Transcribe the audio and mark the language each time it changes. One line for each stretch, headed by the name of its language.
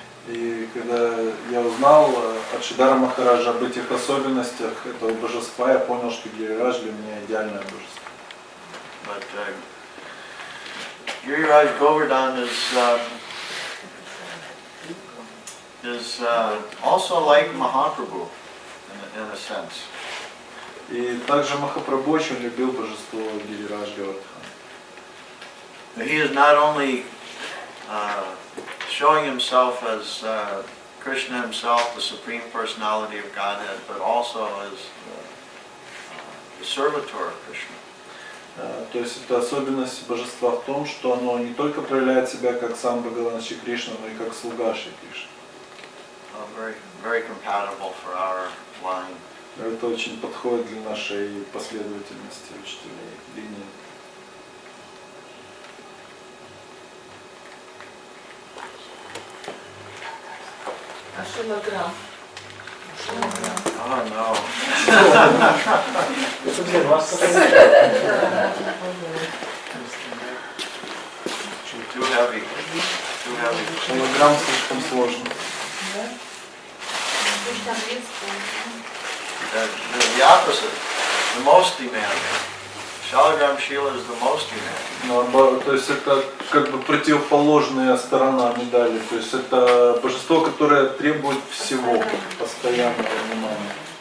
Russian: И когда я узнал от Шридхара Махараджа об этих особенностях этого божества, я понял, что Гири Радж для меня идеальное божество.
English: But Giri Raj Govardhan is also like Mahaprabhu in a sense.
Russian: И также Маха-прабху очень любил божество Гири Радж Govardhan.
English: He is not only showing himself as Krishna himself, the Supreme Personality of Godhead, but also as the servitor of Krishna.
Russian: То есть это особенность божества в том, что оно не только проявляет себя как сам Бхагаван Шри Кришна, но и как слуга Шри Кришны.
English: Very, very compatible for our line.
Russian: Это очень подходит для нашей последовательности учителей линии. А шилограмм?
English: Oh no.
Russian: Это для вас.
English: Too heavy. Too heavy.
Russian: Шилограмм слишком сложно. Там есть
English: the opposite, the most demanding. Shalagram Shila is the most demanding.
Russian: Наоборот, то есть это как бы противоположная сторона медали. То есть это божество, которое требует всего, постоянного внимания.